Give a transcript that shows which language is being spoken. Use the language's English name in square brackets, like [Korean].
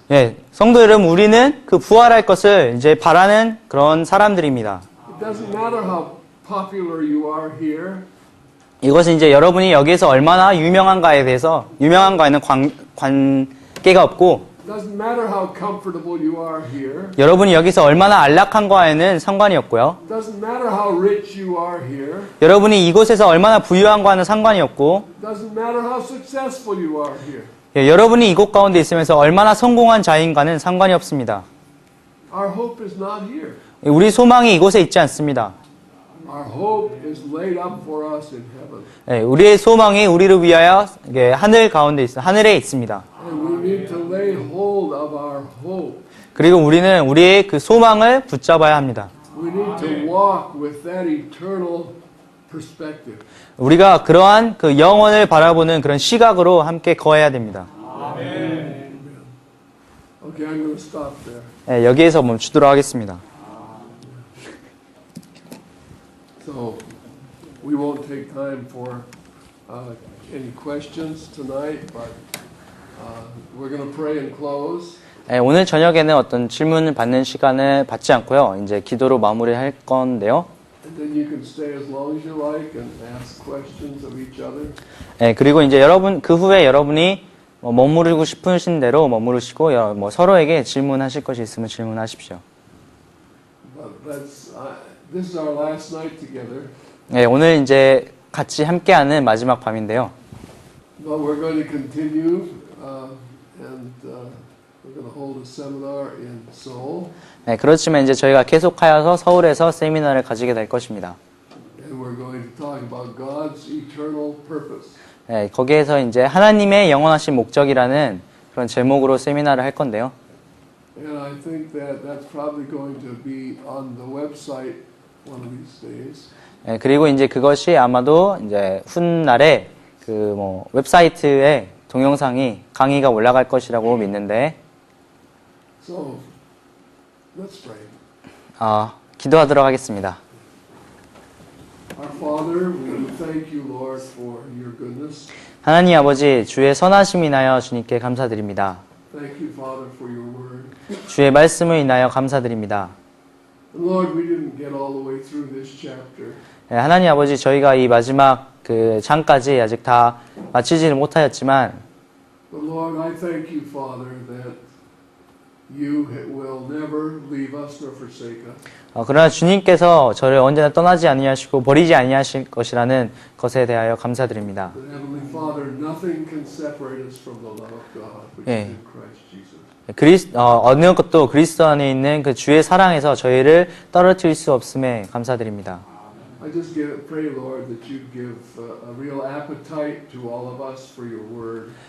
[Korean] 예, 성도 여러분, 우리는 그 부활할 것을 이제 바라는 그런 사람들입니다. [English] It doesn't matter how popular you are here. [Korean] 이것은 이제 여러분이 여기에서 얼마나 유명한가에 대해서 유명한가에는 관계가 없고 [English] It doesn't matter how comfortable you are here. [Korean] 여러분이 여기서 얼마나 안락한가에는 상관이 없고요. [English] It doesn't matter how rich you are here. [Korean] 여러분이 이곳에서 얼마나 부유한가는 상관이 없고 [English] It doesn't matter how successful you are here. [Korean] 예, 여러분이 이곳 가운데 있으면서 얼마나 성공한 자인가는 상관이 없습니다. [English] Our hope is not here. [Korean] 우리 소망이 이곳에 있지 않습니다. [English] Our hope is laid up for us in heaven. [Korean] 예, 우리의 소망이 우리를 위하여 하늘 가운데 하늘에 있습니다. [English] And we need to lay hold of our hope. [Korean] 그리고 우리는 우리의 그 소망을 붙잡아야 합니다. [English] We need to walk with that eternal perspective. [Korean] 우리가 그러한 그 영원을 바라보는 그런 시각으로 함께 거해야 됩니다. [English] Okay, I'm going to stop there. [Korean] 예, 여기에서 멈추도록 하겠습니다. [English] So we won't take time for any questions tonight, but we're going to pray and close. [Korean] 예, 오늘 저녁에는 어떤 질문을 받는 시간을 받지 않고요. 이제 기도로 마무리할 건데요. [English] And then you can stay as long as you like and ask questions of each other. [Korean] 예, 그리고 이제 그 후에 여러분이 머무르고 싶으신 대로 머무르시고 서로에게 질문하실 것이 있으면 질문하십시오. [English] But this is our last night together. [Korean] 예, 오늘 이제 같이 함께하는 마지막 밤인데요. [English] But we're going to continue and we're going to hold a seminar in Seoul. [Korean] 예, 그렇지만 이제 저희가 계속하여서 서울에서 세미나를 가지게 될 것입니다. [English] And we're going to talk about God's eternal purpose. [Korean] 예, 거기에서 이제 하나님의 영원하신 목적이라는 그런 제목으로 세미나를 할 건데요. [English] And I think that that's probably going to be on the website one of these days. [Korean] 예, 그리고 이제 그것이 아마도 이제 훗날에 웹사이트에 동영상이 강의가 올라갈 것이라고 믿는데 [English] So, let's pray. [Korean] 기도하도록 하겠습니다. [English] Our Father, we thank you, Lord, for your goodness. [Korean] 하나님 아버지, 주의 선하심을 인하여 주님께 감사드립니다. [English] Thank you, Father, for your word. [Korean] 주의 말씀을 인하여 감사드립니다. [English] And Lord, we didn't get all the way through this chapter. [Korean] 하나님 아버지, 저희가 이 마지막 장까지 아직 다 마치지는 못하였지만 [English] But Lord, I thank you, Father, that you will never leave us nor forsake us. [Korean] 그러나 주님께서 저를 언제나 떠나지 아니하시고 버리지 아니하실 것이라는 것에 대하여 감사드립니다. [English] But Heavenly Father, nothing can separate us from the love of God, which is in Christ Jesus. [Korean] 어느 것도 그리스도 안에 있는 그 주의 사랑에서 저희를 떨어뜨릴 수 없음에 감사드립니다. [English] I just pray, Lord, that you give a real appetite to all of us for your word.